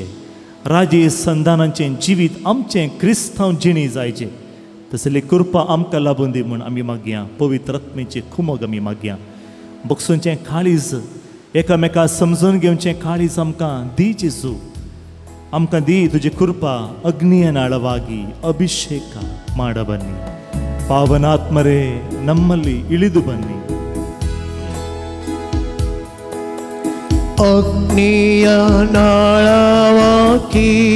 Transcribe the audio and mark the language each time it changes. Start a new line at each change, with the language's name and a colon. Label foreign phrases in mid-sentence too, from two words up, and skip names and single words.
Konkani: राजे संधानाचें जिवीत आमचें क्रिस्तांव जिणी जायचें तसली कृपा आमकां लाभून दी म्हूण आमी मागया पवित्र आत्मेचें कुमग आमी मागया बक्षुंचें काळीज एकामेका समजून घेवचें काळीज आमकां दी जेजू आमकां दी तुजी कृपा
Kannada: अग्निय नाळವಾಗಿ ಅಭಿಷೇಕ ಮಾಡ ಬನ್ನಿ ಪಾವನಾತ್ಮರೇ ನಮ್ಮಲ್ಲಿ ಇಳಿದು ಬನ್ನಿ ಅಗ್ನಿಯ ನಾಳವಾಗಿ